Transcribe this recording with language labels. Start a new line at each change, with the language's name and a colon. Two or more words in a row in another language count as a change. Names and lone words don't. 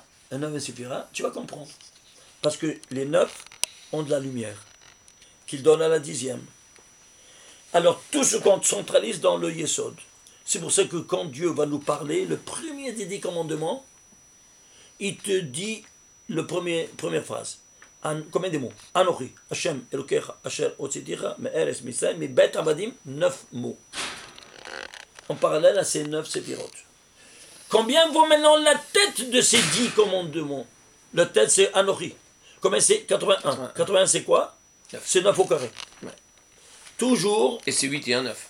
French: La 9e séphira, tu vas comprendre. Parce que les 9 ont de la lumière. qu'il donne à la 10e. Alors tout se centralise dans le Yesod. C'est pour ça que quand Dieu va nous parler, le premier des 10 commandements, il te dit première phrase. Combien de mots?
Hebrew: אנכי, השם, אלהיך, אשר, הוצאתיך, מארץ, מצרים, מבית עבדים, 9 mots.
French: En parallèle à ces 9 séphirotes. Combien vaut maintenant la tête de ces 10 commandements? La tête c'est Anochi. Combien c'est? 81. 81 c'est quoi? C'est 9 au carré. Ouais. Toujours. Et c'est 8 et 1, 9.